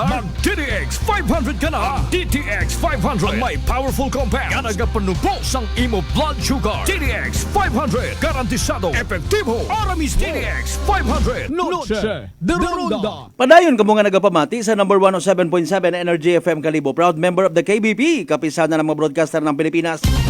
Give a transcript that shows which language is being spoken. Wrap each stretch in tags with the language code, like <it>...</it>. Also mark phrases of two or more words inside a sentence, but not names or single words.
<hil>Mag DTX 500 ka na. DTX 500 ang may</hil> <en>powerful compound</en> <hil>nga nagapanubo sang imo</hil> <en>blood sugar.</en> <hil>DTX 500 garantisado, epektibo, aramis. DTX 500 Noche de Ronda. Padayon kamo nga nagapamati sa number 107.7 Energy FM Kalibo.</hil> <en>Proud member of the KBP,</en> <tl>kapisana ng mga broadcaster ng Pilipinas.</tl>